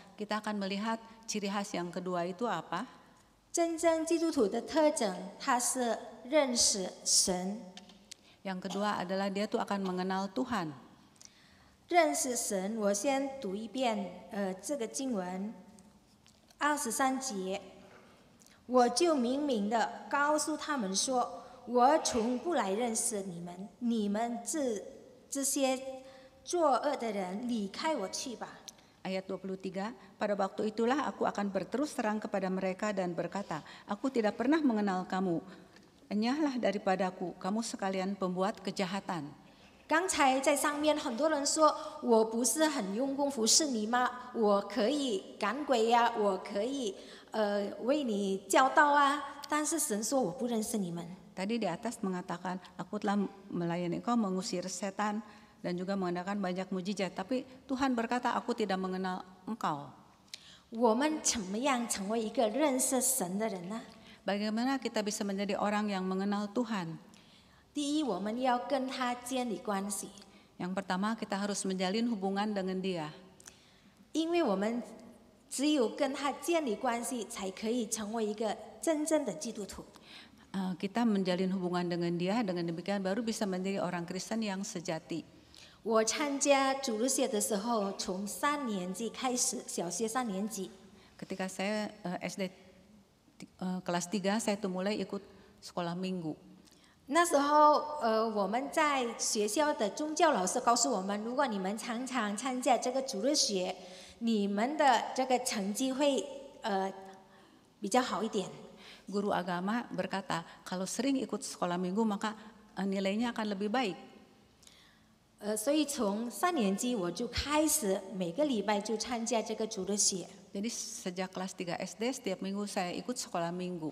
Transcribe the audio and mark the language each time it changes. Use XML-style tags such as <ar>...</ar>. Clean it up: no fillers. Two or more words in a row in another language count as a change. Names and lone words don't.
<id>Kita akan melihat ciri khas yang kedua itu apa?</id> <zh>真正基督徒的特征，他是认识神。</zh> <id>Yang kedua adalah dia tuh akan mengenal Tuhan.</id> <zh>认识神，我先读一遍这个经文，23节，我就明明的告诉他们说，我从不来认识你们，你们这些作恶的人，离开我去吧。</zh> <id>Ayat 23, pada waktu itulah aku akan berterus terang kepada mereka dan berkata, aku tidak pernah mengenal kamu, enyahlah daripadaku, kamu sekalian pembuat kejahatan.</id> <zh>刚才在上面很多人说我不是很用功服侍你吗？我可以赶鬼呀、我可以为你教导啊，但是神说我不认识你们。</zh> <id>Tadi di atas mengatakan, aku telah melayani engkau, mengusir setan, dan juga mengadakan banyak mujizat. Tapi Tuhan berkata, aku tidak mengenal engkau.</id> <zh>我们怎么样成为一个认识神的人呢？</zh> <id>Bagaimana kita bisa menjadi orang yang mengenal Tuhan?</id> <zh>第一，我们要跟他建立关系，</zh> <id>Yang pertama, kita harus menjalin hubungan dengan Dia.</id> <zh>因为我们只有跟他建立关系，才可以成为一个真正的基督徒。</zh> <id>Kita menjalin hubungan dengan Dia, dengan demikian baru bisa menjadi orang Kristen yang sejati.</id> <zh>我参加主日学的时候，从3年级开始，小学3年级。</zh> <id>Ketika saya SD kelas 3, saya tuh mulai ikut sekolah minggu.</id> <zh>那时候，我们在学校的宗教老师告诉我们，如果你们常常参加这个主日学，你们的这个成绩会比较好一点。</zh> <id>Guru agama berkata, kalau sering ikut sekolah minggu maka nilainya akan lebih baik.</id> <zh>所以从3年级我就开始每个礼拜就参加这个主日学。</zh> <id>Jadi sejak kelas 3 SD setiap minggu saya ikut sekolah minggu.</id>